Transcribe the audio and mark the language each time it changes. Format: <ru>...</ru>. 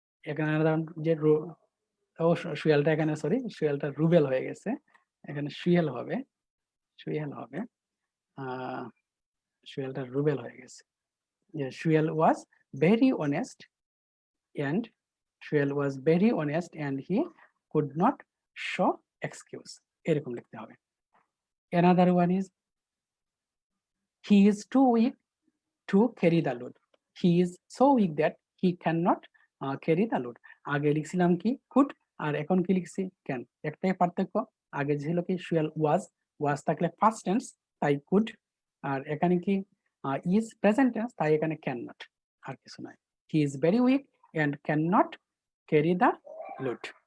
<bn>এখানে যে সুয়েলটা এখানে সরি সুয়েলটা রুবেল হয়ে গেছে, এখানে সুয়েল হবে, সুয়েল হবে সুয়েলটা রুবেল হয়ে গেছে।</bn> <en>যে Suel was very honest and Suel was very honest and he could not show excuse,</en> <bn>এরকম লিখতে হবে।</bn> <en>another one is he is too weak to carry the load, he is so weak that he cannot carry the load।</en> <bn>আগে লিখছিলাম কি could, আর এখন কি লিখছি can. একটাই পার্থক্য, আগে ছিল কি সুয়েল ওয়াজ থাকলে ফার্স্ট টেন্স তাই কুড, আর এখানে কি ইজ প্রেজেন্ট টেন্স তাই এখানে ক্যান নট, আর কিছু নয়।</bn> <en>He is very weak and can not carry the load.</en>